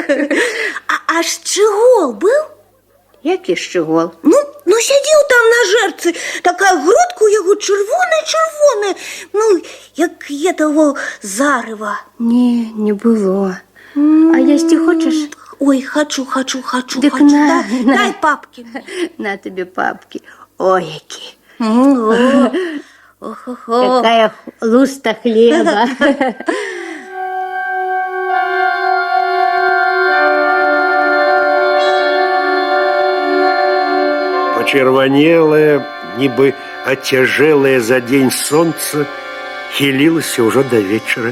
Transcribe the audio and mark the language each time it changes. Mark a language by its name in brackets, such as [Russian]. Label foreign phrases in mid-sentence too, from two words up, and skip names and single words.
[Belarusian] А шчыгол быў? Які шчыгол? Ну, сядзеў там на жэрцы, такая грудка у яго чырвоная, ну, як этого зарыва. Не было. А есці хочаш? Ой, хочу. Дык на. Дай папки. На тебе папки. Ой, які. Ох-охо. [Russian] Какая луста хлеба. [Belarusian] Почерванелае, нібы ацяжэлае за дзень сонца, хілілася ўжо да вечара.